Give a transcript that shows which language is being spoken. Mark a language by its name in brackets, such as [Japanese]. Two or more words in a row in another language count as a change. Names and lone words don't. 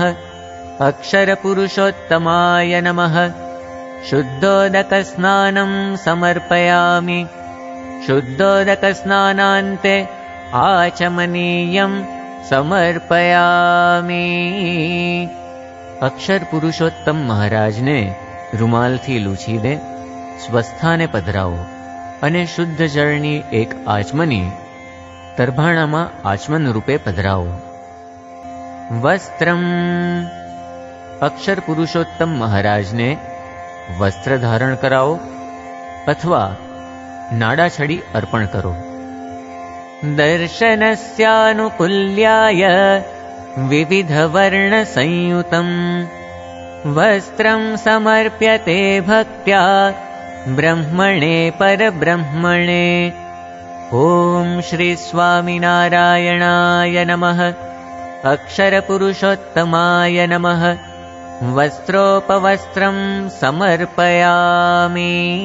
[Sanskrit] अक्षर पुरुषोत्तमाय नमः। शुद्धोदक स्नानं समर्पयामि। शुद्धोदक स्नानान्ते आचमनीयं समर्पयामि। [Gujarati] અક્ષર પુરુષોત્તમ મહારાજ ને રૂમાલ થી લૂછીને સ્વસ્થાને પધરાવો અને શુદ્ધ જળની એક આચમની તરભાણામાં આચમન રૂપે પધરાવો। [Sanskrit] વસ્ત્રમ। [Gujarati] અક્ષર પુરુષોત્તમ મહારાજને વસ્ત્ર ધારણ કરાવો અથવા નાડાછડી અર્પણ કરો। [Sanskrit] દર્શનસ્યાનુકૂલ્યાય વિવિધ વર્ણ સંયુતમ वस्त्रं समर्प्यते भक्त्या ब्रह्मणे परब्रह्मणे। ॐ श्री स्वामिनारायणाय नमः। अक्षर पुरुषोत्तमाय नमः। वस्त्रोपवस्त्रं समर्पयामि।